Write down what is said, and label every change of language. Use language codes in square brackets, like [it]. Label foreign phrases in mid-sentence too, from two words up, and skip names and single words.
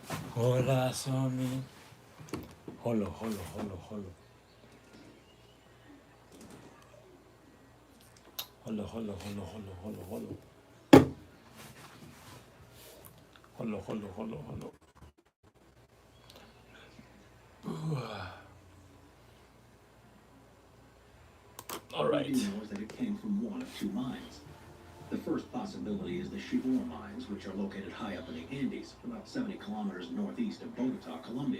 [en] Hola, Somi. Holo, holo, holo, holo. Holo, holo, holo, holo, holo, holo. Holo, holo, holo, holo. All What we right. do know is that it came from one of two mines. The first possibility is the Chivor mines, which are located high up in the Andes, about 70 kilometers northeast of Bogota, Colombia.